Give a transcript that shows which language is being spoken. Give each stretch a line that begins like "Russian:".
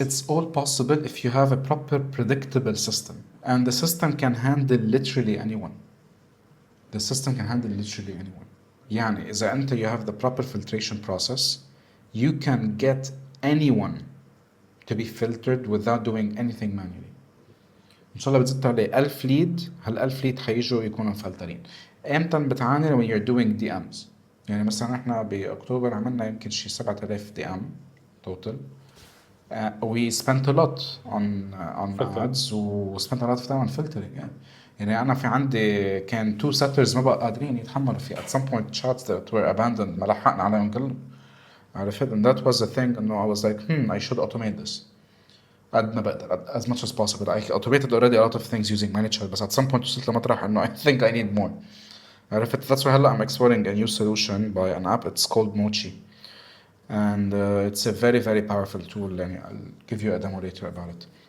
English: It's all possible if you have a proper predictable system and the system can handle literally anyone. The system can handle literally anyone.
Arabic: يعني إذا أنت
English: you have the proper filtration process you can get anyone to be filtered without doing anything manually.
Arabic: إن شاء الله بتزت عليه 1000 lead هال1000 lead حيجوا يكونوا مفلترين. امتى بتعاني
English: when you're doing DMs
Arabic: يعني مثلا احنا باكتوبر عملنا يمكن شي 7000 DM total
English: We spent a lot on Filter. ads و spent a lot of time on filtering
Arabic: يعني أنا في عندي كان
English: two setters
Arabic: ما بقى قادرين يتحملوا في
English: at some point shots that were abandoned
Arabic: ما لحقنا عليهم كلهم عرفت
English: and that was the thing إنه I was like I should automate this
Arabic: قد ما بقدر
English: as much as possible I automated already a lot of things using ManyChat بس at some point
Arabic: وصلت لمطرح إنه
English: I think I need more عرفت that's why هلا I'm exploring a new solution by an app it's called Mochi and it's a very very powerful tool يعني I'll give you a demo later about it